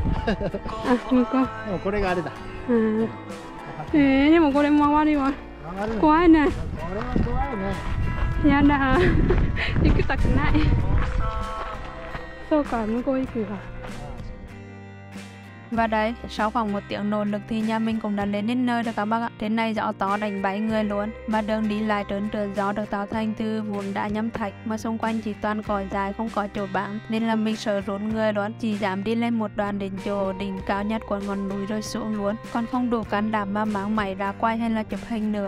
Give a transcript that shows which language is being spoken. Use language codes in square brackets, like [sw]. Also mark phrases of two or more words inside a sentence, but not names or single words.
[ja] あ、向こう。でもこれがあれだ。でもこれ回るわ。怖いね。これは怖いね。やだ。行きたくない。そうか、向こう行くわ。 [vi] Và đấy, sau khoảng 1 tiếng nỗ lực thì nhà mình cũng đã đến nơi rồi các bác ạ. Trên này gió to đánh bay người luôn. Và đường đi lại trơn trượt, gió được tạo thành từ vụn đá nhâm thạch mà xung quanh chỉ toàn cỏ dài không có chỗ bám, nên là mình sợ rốn người luôn, chỉ dám đi lên một đoạn đến chỗ đỉnh cao nhất của ngọn núi rồi xuống luôn, còn không đủ can đảm mà mang máy ra quay hay là chụp hình nữa.